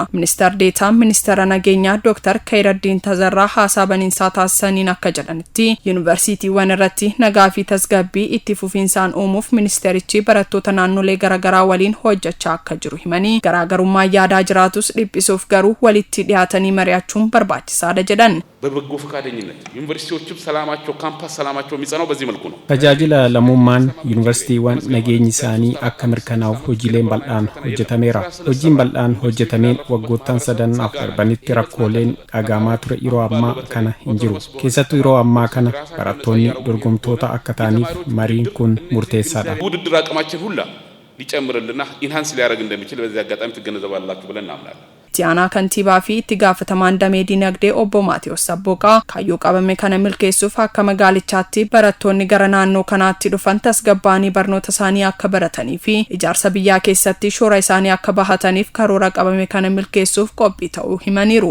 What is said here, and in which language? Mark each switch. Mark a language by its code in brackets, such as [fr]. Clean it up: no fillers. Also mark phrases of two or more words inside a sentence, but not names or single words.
[om] Ministeer deetaan ministeera nageenyaa Dr. Khayraddiin Tazarraa haasaa baniinsaa taasisaniin akka jedhanitti yuunivarsiitiiwwan irratti nagaa fi tasgabbii itti fufiinsaan uumuuf ministeerichi barattoota naannolee garaagaraa waliin hojjechaa akka jiru himanii garaagarummaa yaadaa jiraatus dhiphisuuf garuu walitti dhiyaatanii mari'achuun barbaachisaadha jedhan. [am] በበጎ ፈቃደኝነት ዩኒቨርሲቲዎችም ሰላማቸው ካምፓስ ሰላማቸው የሚጸናው በዚህ መልኩ ነው። [om] tajaajila lammummaan yuunivarsiitiiwwan nageenyi isaanii akka mirkanaa'uuf hojiileen bal'aan hojjetameera. Hojiin bal'aan hojjetameen waggoottan sadan darbanitti rakkooleen dhagahamaa ture yeroo ammaa kana hin jiru. Keessattuu yeroo ammaa kana barattoonni dorgomtoota akka ta'aniif mariin kun murteessaadha. [am] ውድድር አቅማችን ሁላ ሊጨምርልና ኢንሃንስ ሊያደርግ እንደሚችል በዚህ አጋጣሚ ትገነዘባላችሁ ብለን እናምናለን። [om] Tiyaanaa kantiibaa fi itti gaafatamaan damee dinagdee obbo Maatiyos Sabbooqaa kaayyoo qabame kana milkeessuuf akka magaalichaatti barattoonni gara naannoo kanaatti dhufan tasgabbaanii barnoota isaanii akka baratanii fi ijaarsa biyyaa keessatti shoora isaanii akka bahataniif karoora qabame kana milkeessuuf qophii ta'uu himaniiru.